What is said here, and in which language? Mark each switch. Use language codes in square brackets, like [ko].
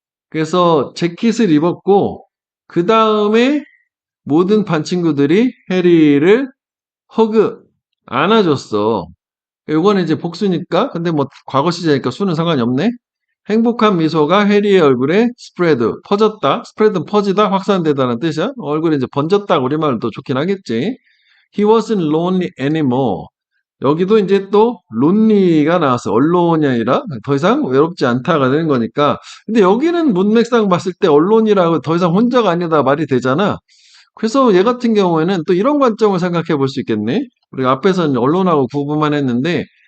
[ko] 그래서 재킷을 입었고 그 다음에 모든 반 친구들이 해리를 허그 안아줬어. 요거는 이제 복수니까 근데 뭐 과거 시제니까 수는 상관이 없네. 행복한 미소가 해리의 얼굴에 스프레드 퍼졌다. 스프레드는 퍼지다 확산되다는 뜻이야. 얼굴에 이제 번졌다 우리말로 더 좋긴 하겠지. [en] He wasn't lonely anymore. [ko] 여기도 이제 또 론리가 나왔어. 언론이 아니라 더 이상 외롭지 않다가 되는 거니까. 근데 여기는 문맥상 봤을 때 언론이라고 더 이상 혼자가 아니다 말이 되잖아. 그래서 얘 같은 경우에는 또 이런 관점을 생각해 볼 수 있겠네. 우리가 앞에서는 언론하고 구분만 했는데